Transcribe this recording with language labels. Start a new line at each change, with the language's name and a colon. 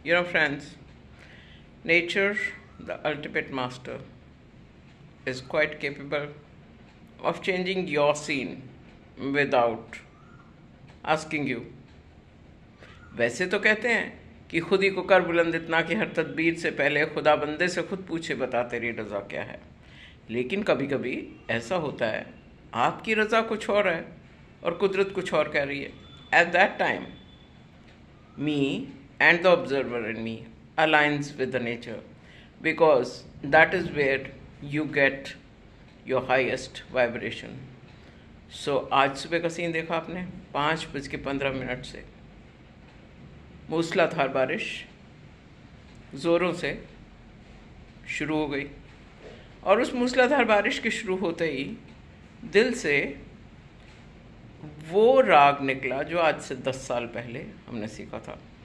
English: Friends, nature, the ultimate master, is quite capable of changing your scene without asking you.
Hindi: वैसे तो कहते हैं कि खुद ही को कर बुलंद इतना कि हर तदबीर से पहले खुदा बंदे से खुद पूछे बता तेरी रज़ा क्या है। लेकिन कभी कभी ऐसा होता है आपकी रज़ा कुछ और है और कुदरत कुछ और कह रही है।
English: At that time me and the observer in me aligns with the nature, because that is where you get your highest vibration.
Hindi: So आज सुबह का सीन देखा आपने 5:15 से मूसलाधार बारिश ज़ोरों से शुरू हो गई और उस मूसलाधार बारिश के शुरू होते ही दिल से वो राग निकला जो आज से 10 साल पहले हमने सीखा था।